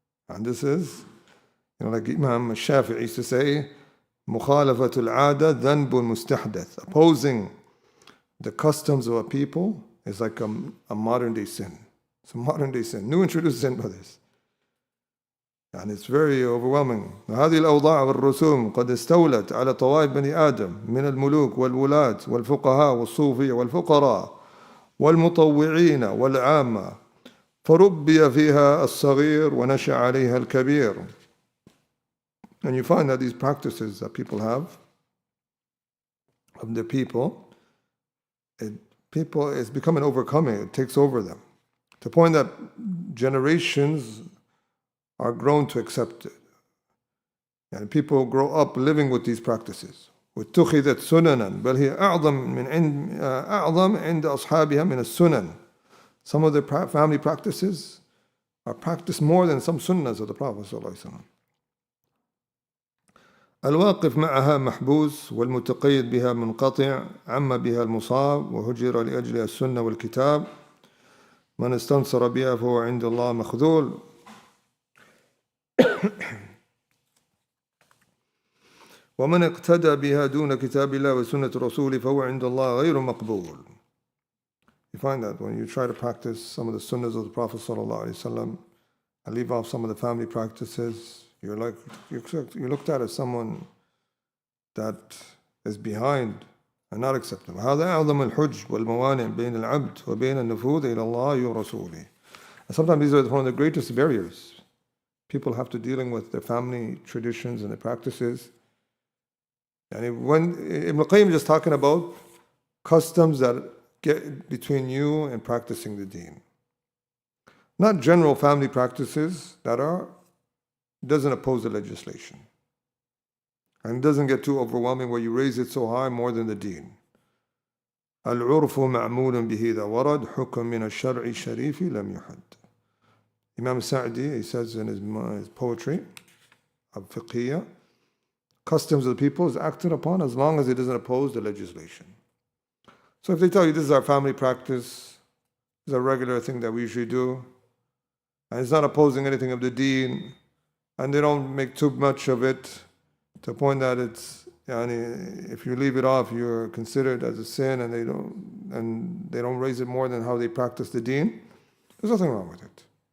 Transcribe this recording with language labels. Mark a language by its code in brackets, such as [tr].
[en] And this is, like Imam Shafi'i used to say, [ar] مخالفة العادة ذنب مستحدث. [en] Opposing the customs of a people is like a modern day sin. It's a modern day sin, new introduced sin, brothers. And it's very overwhelming. [ar] هذه الأوضاع والرسوم قد استولت على طوائف بني آدم من الملوك والولاة والفقهاء والصوفية والفقراء والمطوعين والعامة فربي فيها الصغير ونشأ عليها الكبير. [en] And you find that these practices that people have of the people, it's becoming overcoming. It takes over them to the point that generations are grown to accept it. And people grow up living with these practices. [ar] واتخذت سننا بل هي أعظم عند أصحابها من السنن. [en] Some of the family practices are practiced more than some sunnahs of the Prophet [ar] صلى الله عليه وسلم. الواقف معها محبوس والمتقيد بها منقطع عم بها المصاب وهجر لأجلها السنة والكتاب من استنصر بها فهو عند الله مخذول. ومن اقتدى بها دون كتاب الله وسنة رسوله فهو عند الله غير مقبول. [en] You find that when you try to practice some of the sunnahs of the Prophet ﷺ and leave off some of the family practices, you're looked at as someone that is behind and not acceptable. [ar] هذا أعظم الحج والموانع بين العبد وبين النفوذ إلى الله ورسوله. [en] And sometimes these are one of the greatest barriers people have to dealing with their family traditions and their practices. And when Ibn Qayyim is just talking about customs that get between you and practicing the deen. Not general family practices that doesn't oppose the legislation. And doesn't get too overwhelming where you raise it so high more than the deen. [ar] العرف معمول به إذا ورد حكم من الشرع الشريف لم يحد. [en] Imam Sa'di, he says in his poetry of fiqhiyya, customs of the people is acted upon as long as it doesn't oppose the legislation. So if they tell you this is our family practice, this is a regular thing that we usually do, and it's not opposing anything of the deen, and they don't make too much of it to the point that it's, if you leave it off, you're considered as a sin, and they don't raise it more than how they practice the deen, there's nothing wrong with it.